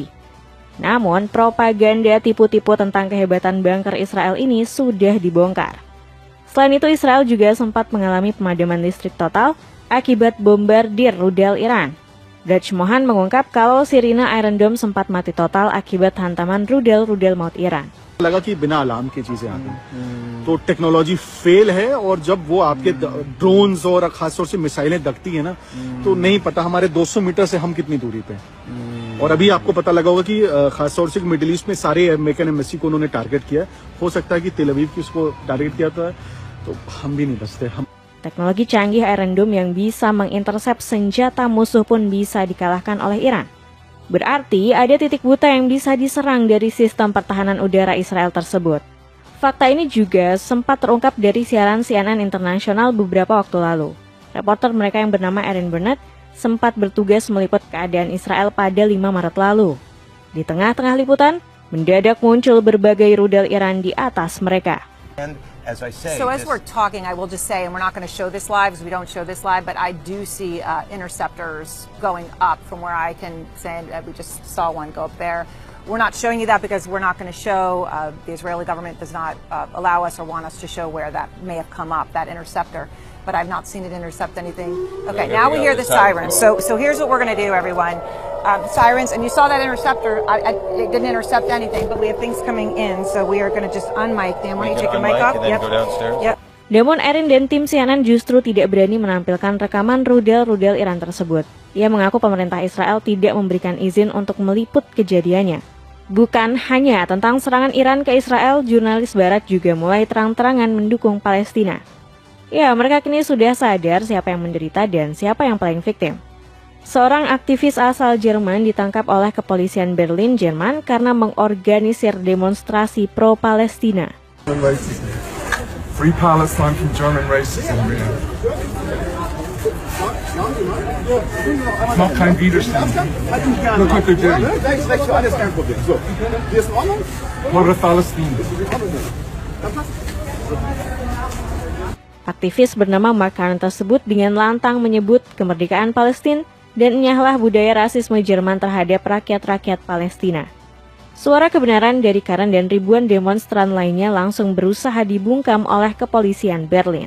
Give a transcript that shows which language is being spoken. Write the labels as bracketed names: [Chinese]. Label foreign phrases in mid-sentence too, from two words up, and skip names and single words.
[Indonesian] Namun, propaganda tipu-tipu tentang kehebatan bunker Israel ini sudah dibongkar. Selain itu, Israel juga sempat mengalami pemadaman listrik total akibat bombardir rudal Iran. Braj Mohan mengungkap kalau Sirina Iron Dome sempat mati total akibat hantaman rudal maut Iran. [Hindi] लगा कि बिना अलार्म की चीजें आती हैं, तो [English] technology fail [Hindi] है, और जब वो आपके ड्रोन्स और खासतौर से मिसाइलें दगती है ना, तो नहीं पता हमारे 200 मीटर से हम कितनी दूरी पे हैं। और अभी आपको पता लगा होगा कि खासतौर से [English] Middle East [Hindi] में सारे [English] American embassy [Hindi] को उन्होंने टारगेट किया है। हो सकता है कि तेल अवीव की उसको टारगेट किया था, तो हम भी नहीं बचते। हम [Indonesian] Teknologi canggih Iron Dome yang bisa mengintersep senjata musuh pun bisa dikalahkan oleh Iran. Berarti ada titik buta yang bisa diserang dari sistem pertahanan udara Israel tersebut. Fakta ini juga sempat terungkap dari siaran CNN internasional beberapa waktu lalu. Reporter mereka yang bernama Erin Burnett sempat bertugas meliput keadaan Israel pada 5 Maret lalu. Di tengah-tengah liputan, mendadak muncul berbagai rudal Iran di atas mereka. [English] As I say, so as we're talking, I will just say, and we're not going to show this live, because we don't show this live, but I do see interceptors going up from where I can say we just saw one go up there. We're not showing you that because we're not going to show, the Israeli government does not allow us or want us to show where that may have come up, that interceptor. But I've not seen it intercept anything. Okay, now we hear the sirens. So here's what we're going to do, everyone. Sirens, and you saw that interceptor. It didn't intercept anything, but we have things coming in, so we are going to just unmic them. Why don't you take your mic off? Yep. Go downstairs. Yep. [Indonesian] Namun Erin dan tim CNN justru tidak berani menampilkan rekaman rudal Iran tersebut. Ia mengaku pemerintah Israel tidak memberikan izin untuk meliput kejadiannya. Bukan hanya tentang serangan Iran ke Israel, jurnalis barat juga mulai terang-terangan mendukung Palestina. Ya, mereka kini sudah sadar siapa yang menderita dan siapa yang paling viktim. Seorang aktivis asal Jerman ditangkap oleh kepolisian Berlin, Jerman karena mengorganisir demonstrasi pro-Palestina. [English] Free Palestine from German racism, man. [German] Macht kein Widerstand. [English] Look what they're doing. [French] Pour Palestine. [Indonesian] Aktivis bernama Mark Karn tersebut dengan lantang menyebut kemerdekaan Palestina dan enyahlah budaya rasisme Jerman terhadap rakyat-rakyat Palestina. Suara kebenaran dari Karn dan ribuan demonstran lainnya langsung berusaha dibungkam oleh kepolisian Berlin.